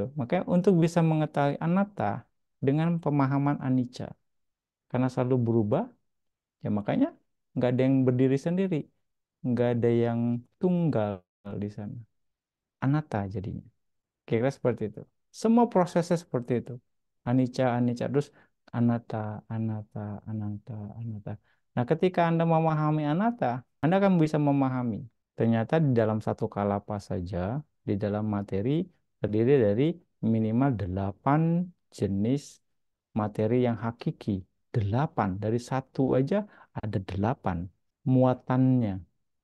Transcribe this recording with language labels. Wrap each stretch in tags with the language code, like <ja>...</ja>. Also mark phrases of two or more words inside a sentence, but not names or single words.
<id>Makanya untuk bisa mengetahui anatta dengan pemahaman anicca. Karena selalu berubah, ya makanya nggak ada yang berdiri sendiri. Nggak ada yang tunggal di sana. Anatta jadinya. Kira-kira seperti itu. Semua prosesnya seperti itu.</id> <pi>Anicca, anicca. Terus anatta, anatta, anatta, anatta.</pi> <id>Nah, ketika Anda memahami anatta, Anda akan bisa memahami. Ternyata di dalam satu kalapa saja, di dalam materi, terdiri dari minimal 8 jenis materi yang hakiki. 8. Dari satu aja ada 8 muatannya.</id>